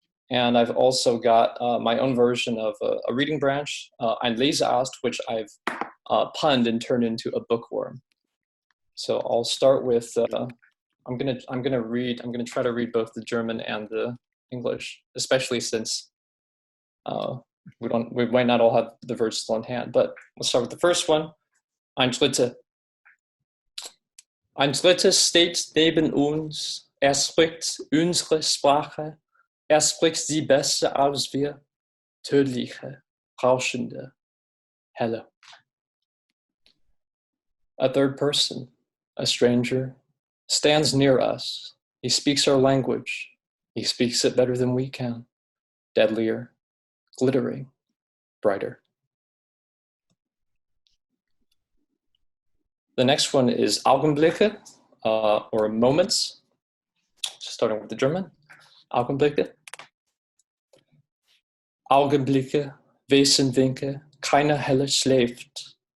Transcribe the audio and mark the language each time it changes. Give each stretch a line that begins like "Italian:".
English: And I've also got my own version of a reading branch, Ein Leseast, which I've punned and turned into a bookworm. So I'll start with, I'm gonna try to read both the German and the English, especially since we might not all have the verses on hand. But let's start with the first one.
German: Ein Dritte. Ein Dritte steht neben uns. Spricht unsere Sprache. Spricht sie besser als wir. Tödliche, rauschende, helle.
English: A third person, a stranger, stands near us. He speaks our language. He speaks it better than we can. Deadlier, glittering, brighter. The next one is Augenblicke, or moments. Starting with the German.
German: Augenblicke. Augenblicke, Wesenwinke, keiner helle schläft.